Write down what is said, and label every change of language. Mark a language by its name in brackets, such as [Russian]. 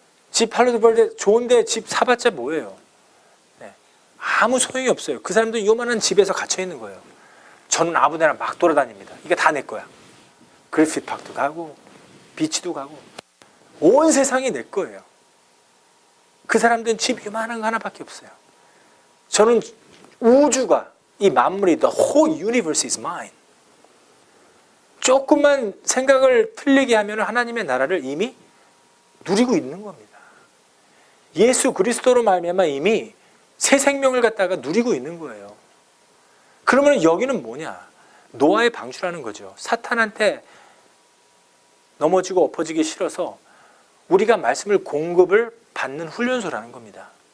[Korean] 집 팔려도 벌데 좋은데 집 사봤자 뭐예요? 네. 아무 소용이 없어요. 그 사람도 요만한 집에서 갇혀 있는 거예요. 저는 아무데나 막 돌아다닙니다. 이게 다 내 거야. 그리피트 파크도 가고 비치도 가고 온 세상이 내 거예요. 그 사람들은 집 요만한 거 하나밖에 없어요. 저는 우주가, 이 만물이, [English] the whole universe is mine. [Korean] 조금만 생각을 틀리게 하면 하나님의 나라를 이미 누리고 있는 겁니다. 예수 그리스도로 말미암아 이미 새 생명을 갖다가 누리고 있는 거예요. 그러면 여기는 뭐냐? 노아의 방주라는 거죠. 사탄한테 넘어지고 엎어지기 싫어서 우리가 말씀을 공급을 받는 훈련소라는 겁니다.